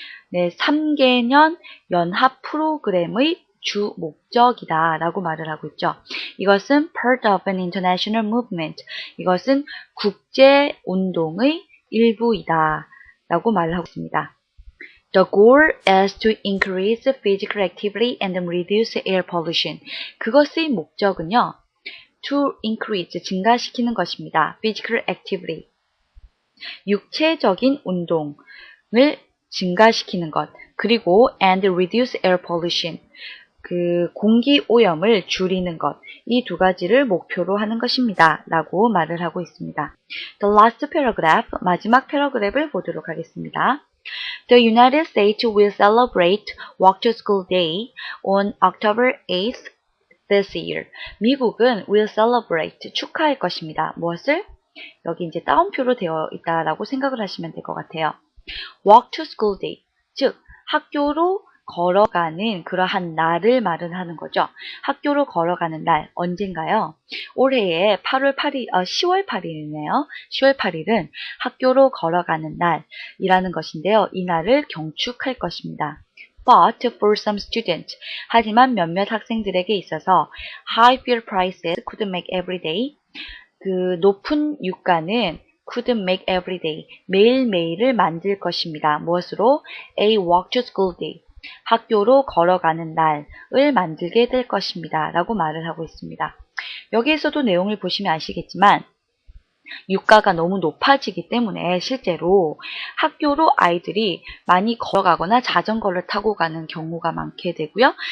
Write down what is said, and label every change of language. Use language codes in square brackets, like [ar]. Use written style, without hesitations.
[ko] 네, 3개년 연합 프로그램의 주 목적이다 라고 말을 하고 있죠. 이것은 [en] part of an international movement. [ko] 이것은 국제 운동의 일부이다 라고 말을 하고 있습니다. [en] The goal is to increase physical activity and reduce air pollution. [ko] 그것의 목적은요. [en] to increase, [ko] 증가시키는 것입니다. [en] physical activity. [ko] 육체적인 운동을 증가시키는 것. 그리고 [en] and reduce air pollution. [ko] 공기 오염을 줄이는 것. 이 두 가지를 목표로 하는 것입니다. 라고 말을 하고 있습니다. [en] The last paragraph, [ko] 마지막 패러그래프를 보도록 하겠습니다. [en] The United States will celebrate Walk to School Day on October 8th this year. [ko] 미국은 [en] will celebrate, [ko] 축하할 것입니다. 무엇을? 여기 이제 따옴표로 되어 있다라고 생각을 하시면 될 것 같아요. [en] Walk to School Day, [ko] 즉 학교로 걸어가는 그러한 날을 말은 하는 거죠. 학교로 걸어가는 날, 언젠가요? 올해의 10월 8일이네요. 10월 8일은 학교로 걸어가는 날이라는 것인데요. 이 날을 경축할 것입니다. [en] But for some students, [ko] 하지만 몇몇 학생들에게 있어서 [en] high fuel prices could make every day, [ko] 높은 유가는 [en] could make every day, [ko] 매일매일을 만들 것입니다. 무엇으로? [en] A walk to school day, [ko] 학교로 걸어가는 날을 만들게 될 것입니다. 라고 말을 하고 있습니다. 여기에서도 내용을 보시면 아시겠지만 유가가 너무 높아지기 때문에 실제로 학교로 아이들이 많이 걸어가거나 자전거를 타고 가는 경우가 많게 되고요.